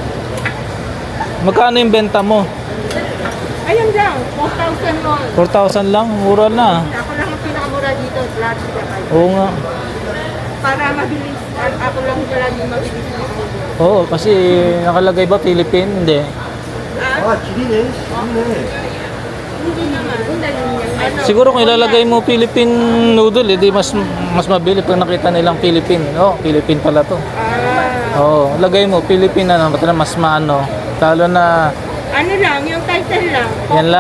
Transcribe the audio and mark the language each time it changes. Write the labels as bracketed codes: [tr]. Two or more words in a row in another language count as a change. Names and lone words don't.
[tl] Magkano yung benta mo? Ayun lang. 4,000 all. 4,000 lang, mura na. Ako lang ang pinakamura dito. Lahat sila kayo. Oo nga. Para mabilis. Ako lang palagi mabilis. Oo, kasi nakalagay ba Philippine? Hindi. [ko] 아, 길이네. 길이네. [tl] Hindi naman. Ano? Siguro kung ilalagay mo Philippine noodle, di mas mabili pag nakita nilang Philippine. Oh, Philippine pala to. Oo, lagay mo Philippine ano, mas maano. Talo na Ano lang, yung title lang. Yan lang.